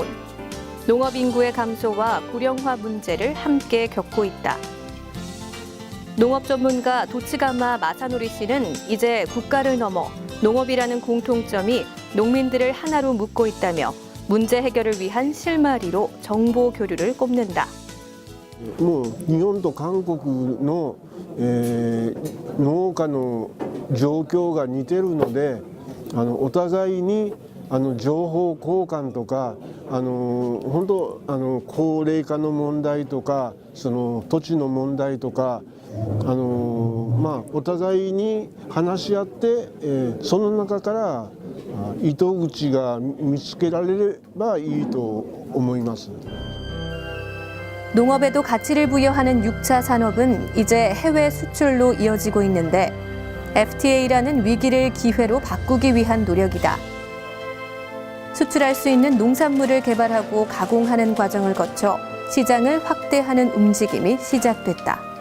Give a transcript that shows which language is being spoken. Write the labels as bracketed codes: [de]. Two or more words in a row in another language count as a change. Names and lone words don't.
[ko] 농업 인구의 감소와 고령화 문제를 함께 겪고 있다. 농업 전문가 도츠가마 마사노리 씨는 이제 국가를 넘어 농업이라는 공통점이 농민들을 하나로 묶고 있다며 문제 해결을 위한 실마리로 정보 교류를 꼽는다. [ja] もう日本と韓国の、農家の状況が似てるのでお互いに情報交換とか本当高齢化の問題とかその土地の問題とかお互いに話し合って、その中から糸口が見つけられればいいと思います。 [ko] 농업에도 가치를 부여하는 6차 산업은 이제 해외 수출로 이어지고 있는데 FTA라는 위기를 기회로 바꾸기 위한 노력이다. 수출할 수 있는 농산물을 개발하고 가공하는 과정을 거쳐 시장을 확대하는 움직임이 시작됐다.